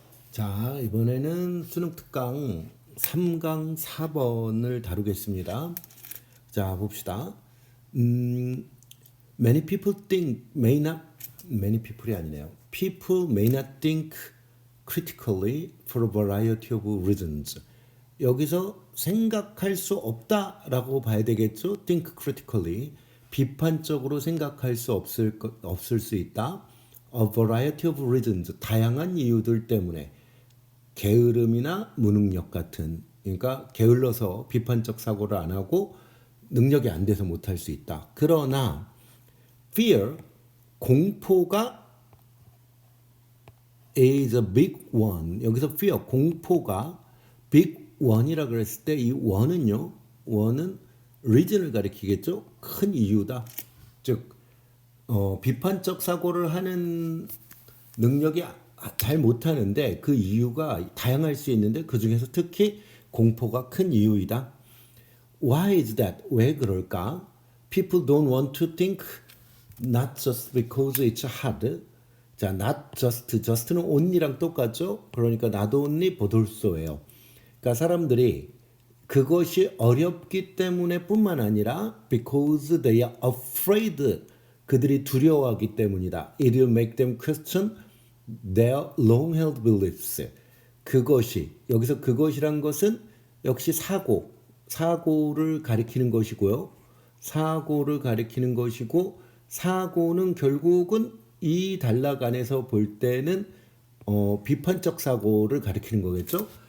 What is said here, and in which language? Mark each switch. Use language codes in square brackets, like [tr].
[ko] 자, 이번에는 수능 특강 3강 4번을 다루겠습니다. 자, 봅시다. [en] Many people think may not many people이 [ko] 아니네요. [en] People may not think critically for a variety of reasons. [ko] 여기서 생각할 수 없다라고 봐야 되겠죠. [en] Think critically. [ko] 비판적으로 생각할 수 없을 수 있다. [en] A variety of reasons. [ko] 다양한 이유들 때문에. 게으름이나 무능력 같은, 그러니까 게을러서 비판적 사고를 안 하고 능력이 안 돼서 못할 수 있다. 그러나 [en] fear, [ko] 공포가 [en] is a big one. [ko] 여기서 fear, 공포가 big one이라 그랬을 때 이 one은요, one은 reason을 가리키겠죠. 큰 이유다. 즉 비판적 사고를 하는 능력이 잘 못하는데 그 이유가 다양할 수 있는데 그 중에서 특히 공포가 큰 이유이다. [en] Why is that? [ko] 왜 그럴까? [en] People don't want to think not just because it's hard. [ko] 자, not just, just는 only랑 똑같죠? 그러니까 [en] not only but also예요. [ko] 그러니까 사람들이 그것이 어렵기 때문에 뿐만 아니라 [en] because they are afraid. [ko] 그들이 두려워하기 때문이다. [en] It will make them question their long-held beliefs. [ko] 그것이, 여기서 그것이란 것은 역시 사고를 가리키는 것이고요. 사고를 가리키는 것이고, 사고는 결국은 이 단락 안에서 볼 때는 비판적 사고를 가리키는 거겠죠.